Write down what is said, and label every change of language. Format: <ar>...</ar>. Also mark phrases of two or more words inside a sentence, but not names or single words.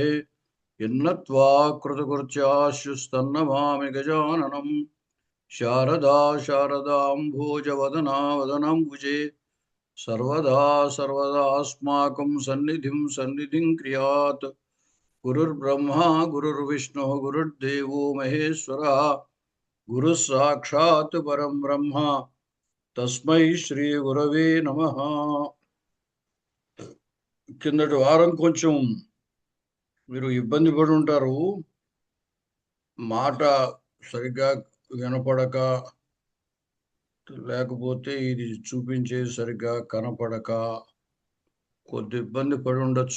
<sa>यन्नत्वा कृतकृत्याश्रुस्तन्नमामि गजाननम् शारदा शारदाम्भोजवदना वदनाम्बुजे सर्वदा सर्वदास्माकं सन्निधिं क्रियात् गुरुर्ब्रह्मा गुरुर्विष्णुः गुरुर्देवो महेश्वरः गुरुः साक्षात् परं ब्रह्म तस्मै श्री गुरवे नमः।</sa> <te>కిందటి వారం కొంచెం మీరు ఇబ్బంది పడి ఉంటారు. మాట సరిగ్గా వినపడక, లేకపోతే ఇది చూపించే సరిగ్గా కనపడక కొద్ది ఇబ్బంది పడి ఉండొచ్చు.</te>